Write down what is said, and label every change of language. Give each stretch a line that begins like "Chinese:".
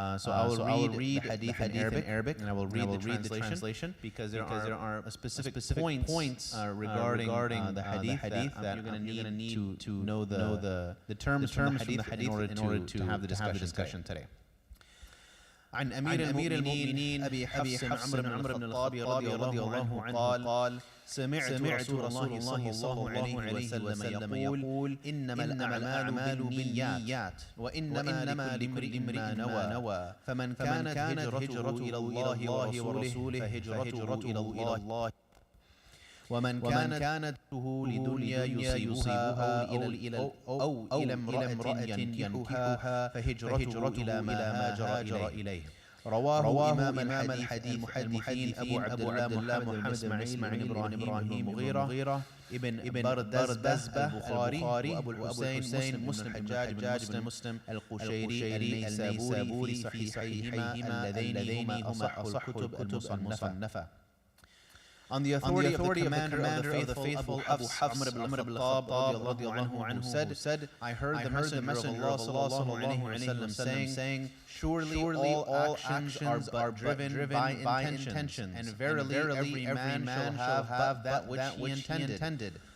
English: So I will read the Hadith in Arabic, and I will read the translation, because there are specific points regarding the Hadith that you're going to need to know the terms from the Hadith in order to have the discussion today.
Arabic: عن أمير المؤمنين أبي حفص عمرو بن الخطاب رضي الله عنه قال سمعت رسول الله صلى الله عليه وسلم يقول إنما الأعمال بالنيات وإنما لكل امرئ ما نوى فمن كانت هجرته إلى الله ورسوله فهجرته إلى الله ومن كانت لدنيا يصيبها أو إلى امرأة ينكحها فهجرته إلى ما هاجر إليه. رواه إمام الحديث المحدثين أبو عبد الله محمد بن إسماعيل بن إبراهيم مغيرة ابن بردزبة البخاري وأبو الحسين مسلم الحجاج بن مسلم القشيري النيسابوري في صحيحيهما اللذين هما أصح كتب المصنفة.
English: On the authority of the commander of the faithful, Abu Hafs Amr ibn al-Khattab radiallahu anhu said, I heard the messenger of Allah sallallahu alayhi wa sallam saying, surely all actions are driven by intentions, and verily every man shall have that which he intended.